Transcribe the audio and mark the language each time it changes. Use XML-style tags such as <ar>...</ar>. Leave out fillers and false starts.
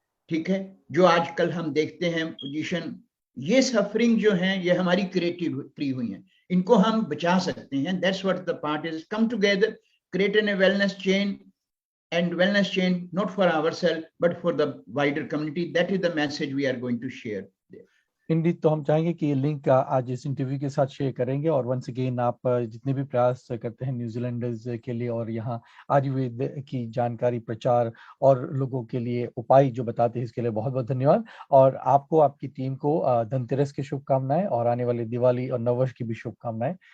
<hi>ठीक है, जो आजकल हम देखते हैं पोजीशन, ये सफरिंग जो है ये हमारी क्रिएटिविटी हुई है, इनको हम बचा सकते हैं.</hi> <en>That's what the part is, come together, create an wellness chain, and wellness chain, not for ourselves but for the wider community. That is the message we are going to share there.</en> <hi>Indeed, तो हम चाहेंगे कि ये link आज इस interview के साथ share करेंगे, और वंस अगेन आप जितने भी प्रयास करते हैं न्यूजीलैंडर्स के लिए और यहाँ आयुर्वेद की जानकारी, प्रचार और लोगों के लिए उपाय जो बताते हैं, इसके लिए बहुत बहुत धन्यवाद. और आपको, आपकी टीम को धनतेरस की शुभकामनाएं और आने वाले दिवाली और नववर्ष की भी शुभकामनाएं.</hi>